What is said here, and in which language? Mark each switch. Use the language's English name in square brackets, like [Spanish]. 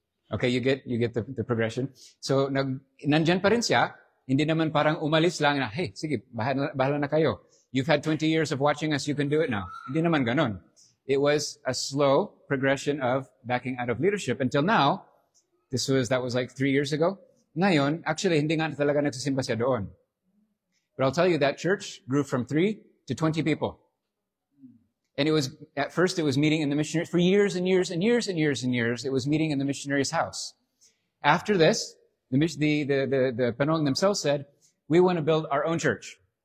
[English] Okay, you get the progression. So, nandyan pa rin siya. [Filipino] Hindi naman parang umalis lang na, hey, sige, bahala na kayo. [English] You've had 20 years of watching us, you can do it now. [Filipino] Hindi naman ganon. [English] It was a slow progression of backing out of leadership until now. That was like 3 years ago. [Filipino] Ngayon, actually, hindi nga talaga nagsisimba siya doon. [English] But I'll tell you, that church grew from 3 to 20 people. And at first it was meeting in the missionary, for years and years and years and years and years, it was meeting in the missionary's house. After this, the Panong themselves said, we want to build our own church.